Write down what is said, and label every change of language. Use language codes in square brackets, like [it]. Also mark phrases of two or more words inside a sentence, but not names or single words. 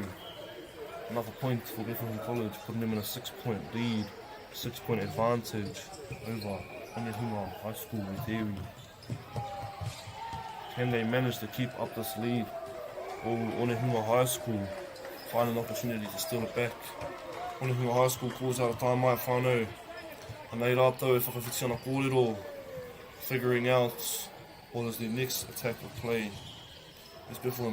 [en] Another point for Bethlehem College, putting them in a 6-point lead, 6-point advantage over Aotearoa High School in theory. Can they manage to keep up this lead? Or Aotearoa High School find an opportunity to steal it back? Aotearoa High School calls out a time [mi] mai whānau. Anei rātou e whakawhiti ana kōrero, [en] figuring out what is their next attack or play.